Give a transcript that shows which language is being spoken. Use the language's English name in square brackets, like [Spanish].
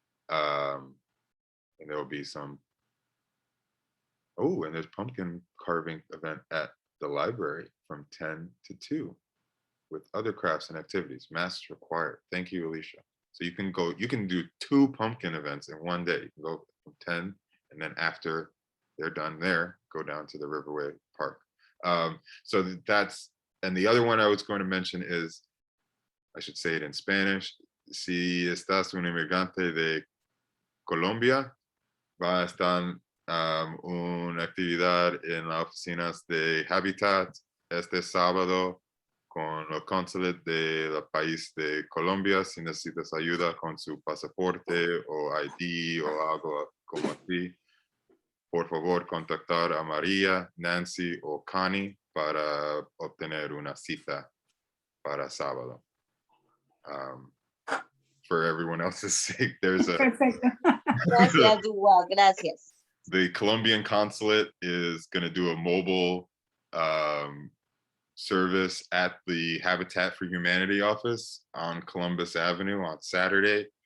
[English] And there will be some, and there's pumpkin carving event at the library from 10 to 2 with other crafts and activities. Masks required. Thank you, Alicia. So you can do 2 pumpkin events in one day. You can go from 10, and then after they're done there, go down to the Riverway Park. So that's, and the other one I was going to mention is, I should say it in Spanish. [Spanish] Si estás un inmigrante de Colombia, va a estar una actividad en las oficinas de Habitat este sábado con el cónsul del país de Colombia. Si necesitas ayuda con su pasaporte o ID o algo como así, por favor contactar a María, Nancy o Connie para obtener una cita para sábado. [English] For everyone else's sake, there's a [Spanish] Perfecto. Gracias, Duwa, gracias. [English] the Colombian consulate is going to do a mobile service at the Habitat for Humanity office on Columbus Avenue on Saturday.